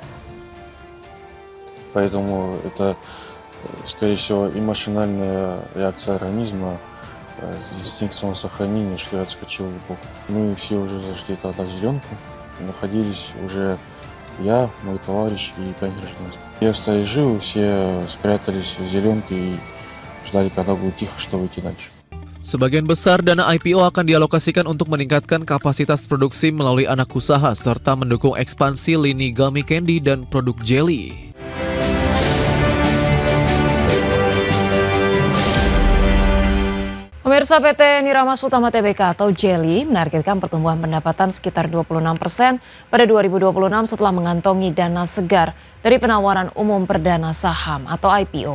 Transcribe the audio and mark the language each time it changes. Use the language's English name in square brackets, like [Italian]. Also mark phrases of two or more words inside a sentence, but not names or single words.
[Russian] Поэтому это, скорее всего, и машинальная реакция организма, инстинкт самосохранения, что я отскочил в бок. Мы все уже зашли тогда в зеленку, находились уже я, мой товарищ и 5 гражданских. Я остались живы, все спрятались в зеленке и ждали, когда будет тихо, что выйти дальше. [Indonesian] Sebagian besar dana IPO akan dialokasikan untuk meningkatkan kapasitas produksi melalui anak usaha serta mendukung ekspansi lini gummy candy dan produk jelly. Pemirsa, PT Niramas Utama Tbk atau Jelly menargetkan pertumbuhan pendapatan sekitar 26% pada 2026 setelah mengantongi dana segar dari penawaran umum perdana saham atau IPO.